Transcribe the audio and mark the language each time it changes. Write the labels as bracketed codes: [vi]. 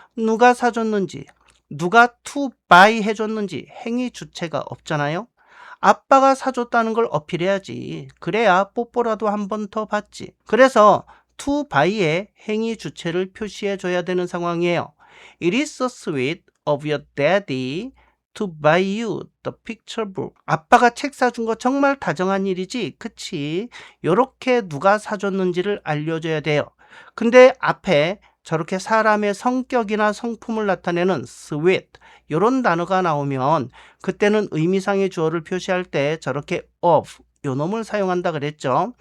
[ko] 누가 사줬는지, 누가 to buy 해줬는지 행위 주체가 없잖아요. 아빠가 사줬다는 걸 어필해야지. 그래야 뽀뽀라도 한 번 더 받지. 그래서 to buy의 행위 주체를 표시해 줘야 되는 상황이에요. [en] It is so sweet of your daddy to buy you the picture book. [ko] 아빠가 책 사준 거 정말 다정한 일이지, 그치? 요렇게 누가 사줬는지를 알려줘야 돼요. 근데 앞에 저렇게 사람의 성격이나 성품을 나타내는 sweet 요런 단어가 나오면 그때는 의미상의 주어를 표시할 때 저렇게 of 요 놈을 사용한다 그랬죠.